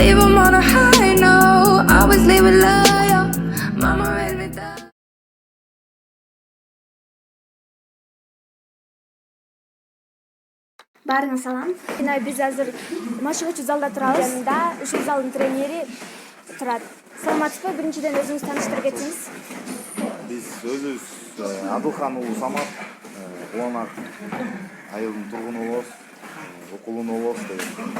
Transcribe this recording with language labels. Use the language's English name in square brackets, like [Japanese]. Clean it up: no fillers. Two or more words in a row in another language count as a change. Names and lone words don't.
[English] 'em on a high note. Always leave it loyal. Mama raised me down. [Kyrgyz] Баарыңа салам. Биз азыр машыгуучу залда турабыз. Жанында ушул залдын тренери турат. Саламатсызбы? Биринчиден өзүңүз тааныштырып кетсеңиз. Биз өзүбүз Адылхан уулу Самат, Уланак айылдын тургуну болобуз, окулуну болобуз деген.